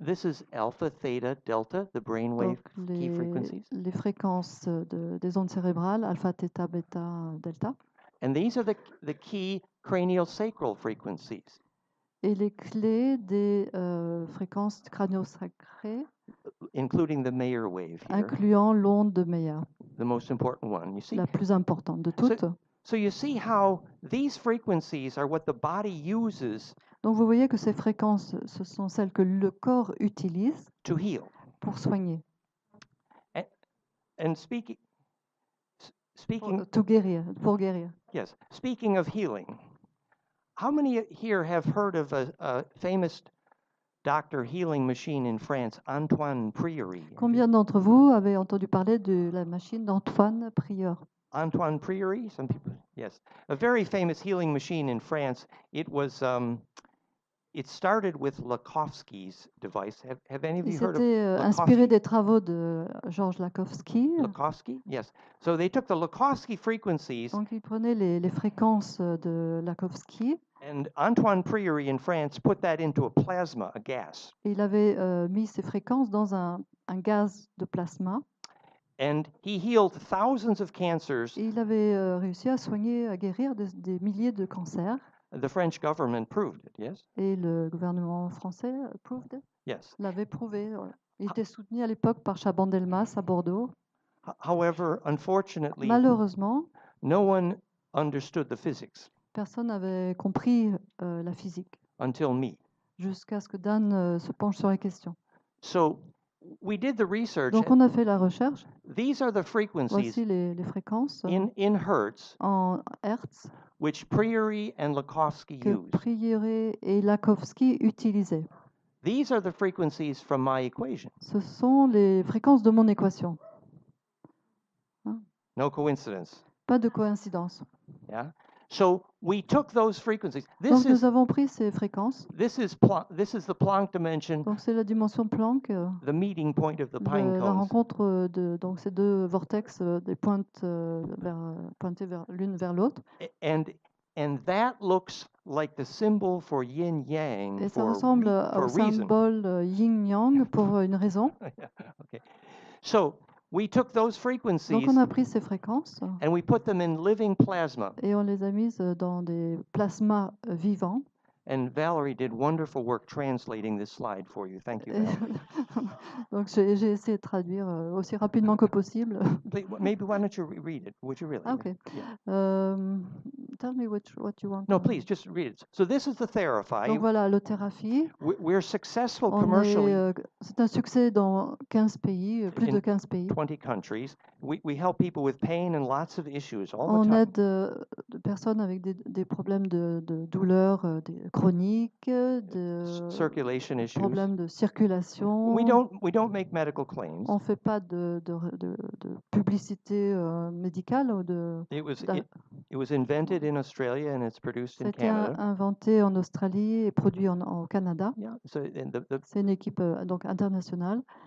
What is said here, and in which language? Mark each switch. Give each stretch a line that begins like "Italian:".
English: This is alpha, theta, delta, the brainwave key frequencies.
French: Les fréquences des ondes cérébrales, alpha, theta, bêta, delta.
English: And these are the key cranial sacral frequencies.
French: Et les clés des fréquences crânio-sacrées,
English: including the Mayer wave here,
French: incluant l'onde de Mayer,
English: the most important one. You see?
French: La plus importante de toutes.
English: So you see how these frequencies are what the body uses.
French: Donc vous voyez que ces fréquences, ce sont celles que le corps utilise
English: to heal.
French: Pour soigner.
English: And speaking
French: pour guérir.
English: Yes. Speaking of healing, how many here have heard of a famous doctor healing machine in France, Antoine Priory?
French: Combien d'entre vous avez entendu parler de la machine d'Antoine Prieur?
English: Antoine Priory, some people, yes. A very famous healing machine in France. It was, it started with Lakhovsky's device. Have any of you heard of
French: Lakhovsky? Inspiré des travaux de Georges Lakhovsky.
English: Lakhovsky, yes. So they took the Lakhovsky frequencies.
French: Donc ils prenaient les fréquences de Lakhovsky.
English: And Antoine Priory in France put that into a plasma, a gas.
French: Et il avait mis ces fréquences dans un gaz de plasma.
English: And he healed thousands of cancers.
French: Et il avait réussi à soigner, à guérir des milliers de cancers.
English: The French government proved it, yes?
French: Et le gouvernement français
English: proved it? Yes.
French: L'avait prouvé. Ouais. Il était soutenu à l'époque par Chaban-Delmas à Bordeaux.
English: However, unfortunately,
French: malheureusement,
English: no one understood the physics.
French: Personne n'avait compris la physique.
English: Until me.
French: Jusqu'à ce que Dan se penche sur la question.
English: So, we did the research.
French: Donc on a fait la recherche.
English: These are the frequencies.
French: Voici les fréquences.
English: In hertz.
French: En hertz.
English: Which Priory and Lakhovsky used.
French: Priory et Lakhovsky utilisaient.
English: These are the frequencies from my equation.
French: Ce sont les fréquences de mon équation.
English: Hein? No coincidence.
French: Pas de coïncidence.
English: Yeah. So we took those frequencies.
French: Donc nous avons pris ces fréquences.
English: This is the Planck dimension.
French: Donc c'est la dimension Planck.
English: The meeting point of the pine cones.
French: La rencontre de donc ces deux vortex des pointes pointées vers l'une vers l'autre.
English: And that looks like the symbol for yin yang.
French: Et ça ressemble au symbole yin yang pour une raison.
English: Okay. So we took those frequencies.
French: Donc on a pris ces fréquences.
English: And we put them in living plasma.
French: Et on les a mises dans des plasmas vivants.
English: And Valerie did wonderful work translating this slide for you. Thank you, Valerie.
French: Donc j'ai essayé de traduire aussi rapidement que possible.
English: Maybe why don't you read it? Would you really? Okay. Yeah. Tell me what you want. No, please, just read it. So this is the Therapy.
French: Donc voilà, le Thérapie.
English: We're successful commercially.
French: C'est un succès dans 15 pays, plus de 15 pays.
English: 20 countries. We help people with pain and lots of issues all the time.
French: On aide des personnes avec des problèmes de douleur chroniques, de
English: circulation issues.
French: Problèmes de circulation.
English: We don't make medical claims.
French: On fait pas de publicité médicale ou de.
English: It was invented in Australia and it's produced in Canada.
French: C'était inventé en Australie et produit au Canada.
English: Yeah, so
French: c'est une équipe donc internationale.